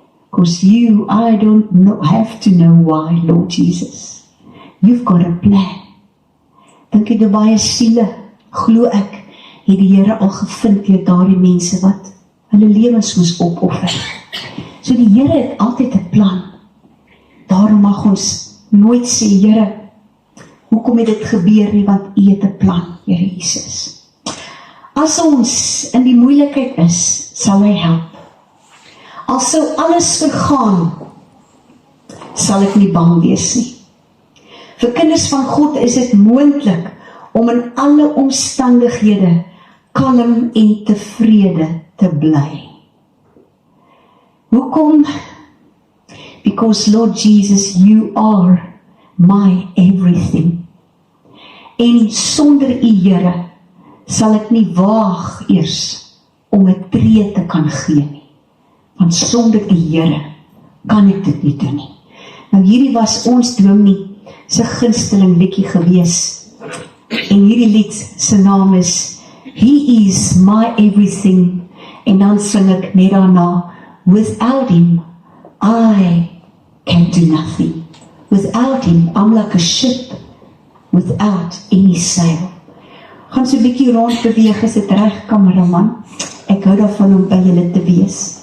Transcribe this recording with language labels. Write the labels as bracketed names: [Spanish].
[English] Because I don't have to know why, Lord Jesus. You've got a plan. [Afrikaans] Dink jy baie siele, glo ek, het die Here al gevind deur daardie mense wat hulle lewens moes opoffer. So die Here het altyd 'n plan. Daarom mag ons nooit sê, Here, hoekom het dit gebeur nie, want U het 'n plan, Here Jesus. As ons in die moeilikheid is, sal hy help. As sou alles vergaan, sal ek nie bang wees nie. Vir kinders van God is dit moontlik om in alle omstandighede kalm en tevrede te bly. Hoekom? [English] Because Lord Jesus, you are my everything. [Afrikaans] En sonder U, Here, sal ek nie waag eers om 'n tree te kan gee nie. Want sonder U, Here, kan ek dit nie doen nie. Nou hierdie was ons dominee se gunsteling liedjie gewees. En hierdie lied se naam is He is my everything. En dan sing ek net daarna, [English] without Him, I can do nothing. Without Him, I'm like a ship without any sail. [Afrikaans] Gaan so 'n bietjie rond beweeg, is dit reg, kameraman? Ek hou daarvan om by julle te wees.